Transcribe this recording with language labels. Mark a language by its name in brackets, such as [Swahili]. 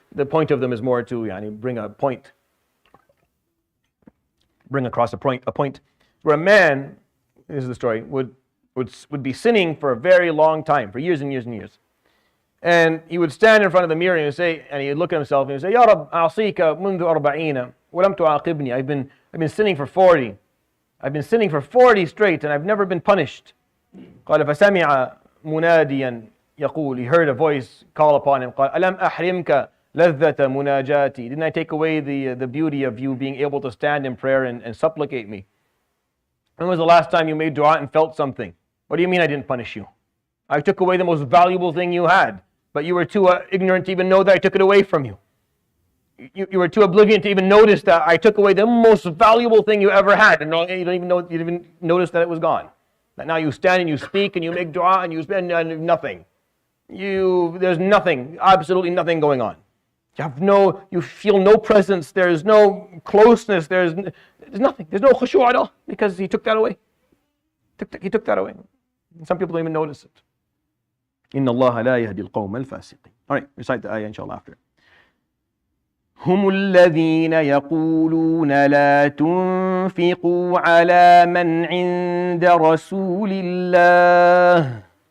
[English] The point of them is more to bring across a point where a man, this is the story, would be sinning for a very long time, for years and years and years. And he would stand in front of the mirror and he'd look at himself and he'd say, [Arabic] Ya Rab, a'asika mundu arba'ina, wa lam tu'aqibni. [English] I've been sinning for 40. I've been sinning for 40 straight and I've never been punished. [Arabic] قال فسمع مناديا يقول, [English] he heard a voice call upon him, [Arabic] قال ألم أحرمك لذة مناجاتي. [English] Didn't I take away the beauty of you being able to stand in prayer and supplicate me? When was the last time you made dua and felt something? What do you mean I didn't punish you? I took away the most valuable thing you had, but you were too ignorant to even know that I took it away from you. You were too oblivious to even notice that I took away the most valuable thing you ever had, and you didn't even notice that it was gone. That now you stand and you speak and you make dua and you spend nothing. There's nothing, absolutely nothing going on. You feel no presence. There's no closeness. There's nothing. There's no khushu' at all because He took that away. He took that away. And some people don't even notice it. [Arabic] إن الله لا يهدي القوم الفاسقين. [English] All right, recite the ayah inshallah after. [Arabic] هم الذين يقولون لا تنفقوا على من عند رسول الله